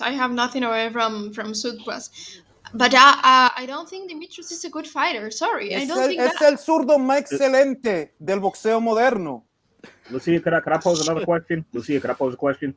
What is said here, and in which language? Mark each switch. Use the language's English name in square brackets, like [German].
[English] I have nothing away from Sudpas. But I don't think Demetrius is a good fighter. Sorry, I don't think [Spanish] Es el zurdo más excelente del boxeo moderno. [English] Lucia, could I pose another question? Lucia, could I pose a question?